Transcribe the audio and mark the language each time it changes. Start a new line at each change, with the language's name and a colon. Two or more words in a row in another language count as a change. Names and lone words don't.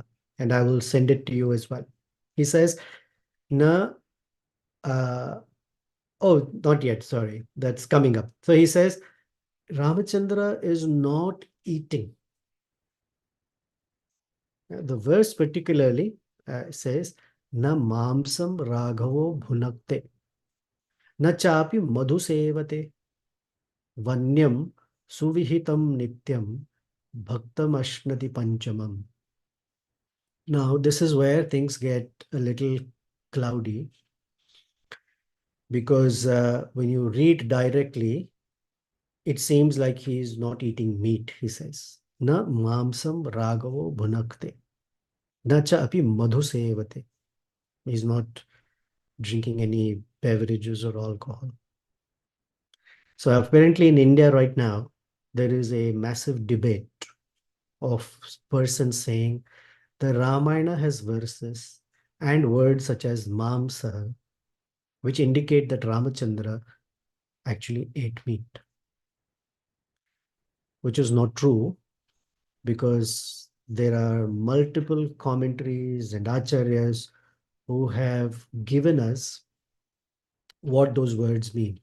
English: And I will send it to you as well. He says, Na, oh, not yet, sorry, that's coming up. So he says, Ramachandra is not eating. The verse particularly says,
Sanskrit: Na mamsam raghavo bhunakte, na chapi madhusevate, vanyam suvihitam nityam, bhaktam ashnati panchamam.
English: Now, this is where things get a little cloudy, because when you read directly, it seems like he is not eating meat, he says.
Sanskrit: Na mamsam raghavo bhunakte, na cha api madhusevate.
English: He's not drinking any beverages or alcohol. So apparently in India right now, there is a massive debate of persons saying the Ramayana has verses and words such as mamsa, which indicate that Ramachandra actually ate meat, which is not true, because there are multiple commentaries and acharyas who have given us what those words mean.